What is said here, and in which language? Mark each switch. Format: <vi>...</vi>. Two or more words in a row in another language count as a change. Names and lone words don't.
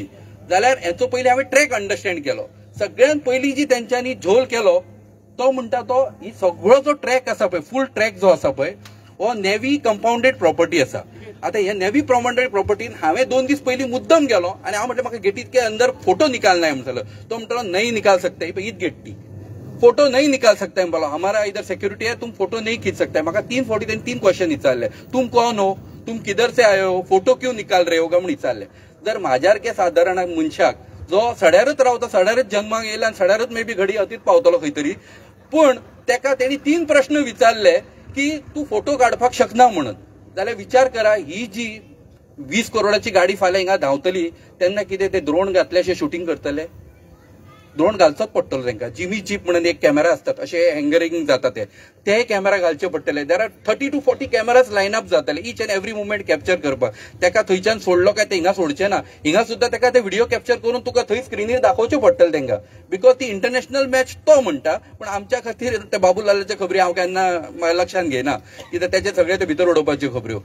<kok>जाल्यार हेचो पयलीं हांवें</kok> <en>track understand</en> <kok>केलो. सगळ्यांत पयलीं जी तेंच्यांनी झोल केलो तो म्हणटा तो ही सगळो जो ट्रॅक आसा पळय,</kok> <en>full track</en> <kok>जो आसा पळय, हो</kok> <en>navy compounded property</en> <kok>आसा. आता हे</kok> <en>navy compounded</en> <kok>प्रॉपर्टीन हांवें 2 दीस पयलीं मुद्दम गेलो आणि हांव म्हटलें म्हाका गेटीत</kok> <hi>के अंदर फोटो निकालना है</hi> <kok>म्हणटलो. तो म्हणटलो</kok> <hi>नहीं निकाल सकता है.</hi> <kok>हीच गेट ती</kok> <hi>फोटो नहीं निकाल सकता है बोलो. हमारा इधर सिक्योरिटी है, तुम फोटो नहीं खींच सकता है.</hi> <kok>म्हाका 3 फावटी तेणी 3 क्वेश्चन विचारले.</kok> <hi>तुम कौन हो, तुम किधर से आए हो, फोटो क्यों निकाल रहे हो</hi> <kok>का म्हणून विचारले. जर म्हाज्यासारखे साधारण मनशाक जो सड्यारच रावता, सड्यारच जन्माक येयला आनी सड्यारच मे बी घडी अतीत पावतलो खंय तरी, पूण तेका तेणी 3 प्रश्न विचारले की तू फोटो काडपाक शकना म्हणून. जाल्यार विचार करा, ही जी 20 करोडाची गाडी फाल्यां हिंगा धांवतली तेन्ना कितें ते द्रोण घातल्याशे शूटिंग करतले. द्रोण घालचोच पडटलो तांकां. जिमी जीप म्हणून एक कॅमेरा असतात, असे हँगरिंग जाता ते कॅमेरा घालचे पडटले.</kok> <en>there are 30 to 40 cameras line up जातले each and every movement capture करपाक.</en> <kok>तेका थंयच्यान सोडलो काय ते हिंगा सोडचे ना. हिंगा सुद्धा तेका ते व्हिडिओ कॅप्चर करून तुका थंय स्क्रिनीर दाखोवचे पडटले तेंकां. बिकॉज ती</kok> <en>international match</en> <kok>तो म्हणटा, पण आमच्या खातीर ते बाबूलालाचे खबरी हांव केन्ना लक्षांत घेना, कित्याक तेचे सगळे ते भितर उडोवपाच्यो खबऱ्यो.</kok>